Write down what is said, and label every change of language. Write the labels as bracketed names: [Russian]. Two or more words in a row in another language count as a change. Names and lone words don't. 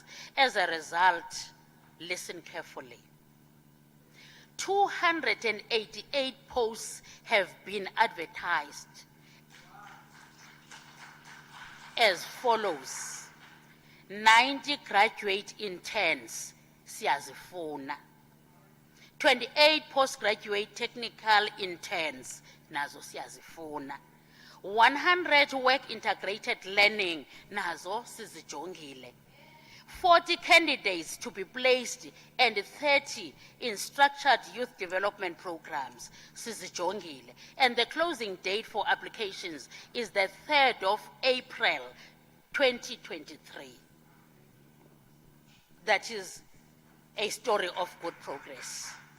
[English] As a result, listen carefully. 288 posts have been advertised as follows: 90 graduate interns, [Xhosa] siyazifuna. [English] 28 postgraduate technical interns, [Xhosa] nazo siyazifuna. [English] 100 work integrated learning, [Xhosa] nazo sizijongile. [English] 40 candidates to be placed and 30 in structured youth development programs, sizijongile. And the closing date for applications is the 3rd of April, 2023. That is a story of good progress.